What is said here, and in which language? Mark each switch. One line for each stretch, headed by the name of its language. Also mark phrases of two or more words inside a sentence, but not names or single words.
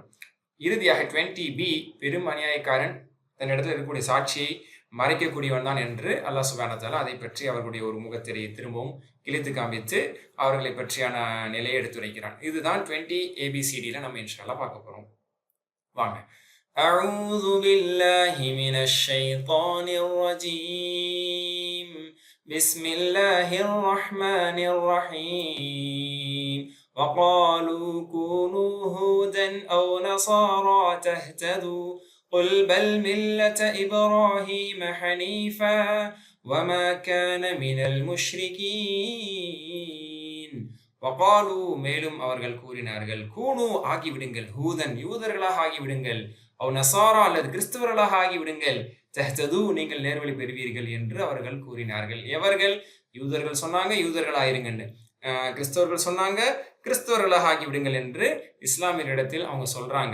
Tamil: இறுதியாக 20B, பெரும் அநியாயக்காரன், தன்னிடத்தில் இருக்கக்கூடிய சாட்சியை மறைக்கக்கூடியவன் தான் என்று அல்லாஹ்
Arabic: سبحانه وتعالى
Tamil: அதை பற்றி அவர்களுடைய ஒரு முகத்திரையை திரும்பவும் கிழித்து காண்பித்து அவர்களை பற்றியான நிலையை எடுத்துரைக்கிறான். இதுதான் 20ABCDல நம்ம
Arabic: إن شاء الله
Tamil: பார்க்க போறோம். வாங்க.
Arabic: أعوذ بالله من الشيطان الرجيم. بسم الله الرحمن الرحيم. وقالوا كونوا هودا أو نصارى تهتدوا قل بل ملة إبراهيم حنيفا وما كان من المشركين. وقالوا,
Tamil: மேலும் அவர்கள் கூறினார்கள், கூனு, ஆகிவிடுங்கள், ஹூதன், யூதர்களாக ஆகிவிடுங்கள்,
Arabic: أو نصارى,
Tamil: அல்லது கிறிஸ்தவர்களாக ஆகிவிடுங்கள், தஹ்தது, நீங்கள் நேர்வழி பெறுவீர்கள் என்று அவர்கள் கூறினார்கள். எவர்கள்? யூதர்கள் சொன்னாங்க யூதர்களாயிருங்கன்னு, கிறிஸ்தவர்கள் சொன்னாங்க கிறிஸ்தவர்களாக ஆகிவிடுங்கள் என்று இஸ்லாமியரிடத்தில் அவங்க சொல்றாங்க.